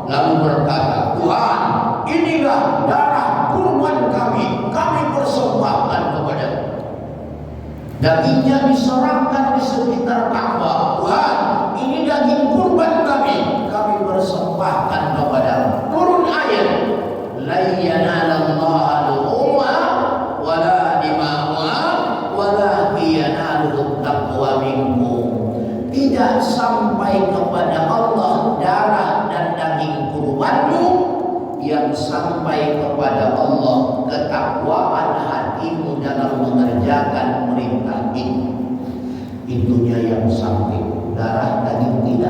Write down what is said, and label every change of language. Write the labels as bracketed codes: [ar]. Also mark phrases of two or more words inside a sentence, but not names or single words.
[id] Lalu berkata, Tuhan, inilah darah kurban kami. Kami persembahkan kepada. Dagingnya diserahkan di sekitar Ka'bah. Tuhan, ini daging kurban kami. Kami persembahkan kepada. Turun ayat. [ar] لن ينال الله لحومها ولا دماؤها ولكن يناله التقوى منكم. [id] Tidak sampai kepada Allah darah dan daging kurbanmu, yang sampai kepada Allah ketakwaan hatimu dalam mengerjakan perintah itu. Itunya yang sampai, darah daging tidak.